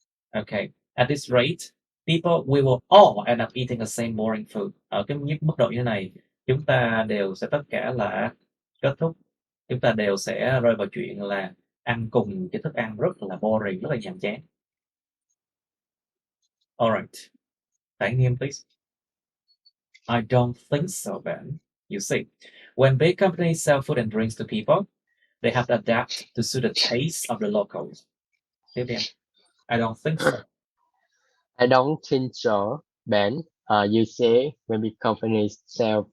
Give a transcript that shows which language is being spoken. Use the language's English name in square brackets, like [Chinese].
[English] Okay, at this rate, we will all end up eating the same boring food. [Vietnamese] Ở cái mức độ như thế này, chúng ta đều sẽ tất cả là kết thúc, chúng ta đều sẽ rơi vào chuyện là ăn cùng cái thức ăn rất là boring, rất là nhàm chán. Alright, tải nghiêm please. [English] I don't think so, Ben. You see, when big companies sell food and drinks to people, they have to adapt to suit the taste of the locals. [Vietnamese] Tiếp đi em. [English] I don't think so. I don't think so, Ben. You say when big companies sell